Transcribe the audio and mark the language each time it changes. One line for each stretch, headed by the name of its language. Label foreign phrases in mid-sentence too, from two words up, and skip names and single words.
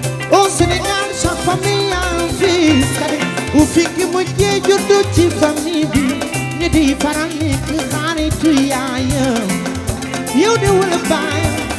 French: Au Sénégal, chaque famille a un fils cadet.
Wolof: Bu fi ki mujjee juddu ci famille bi, ñu di faral di xaritu yaayam. Yow de wala baayam.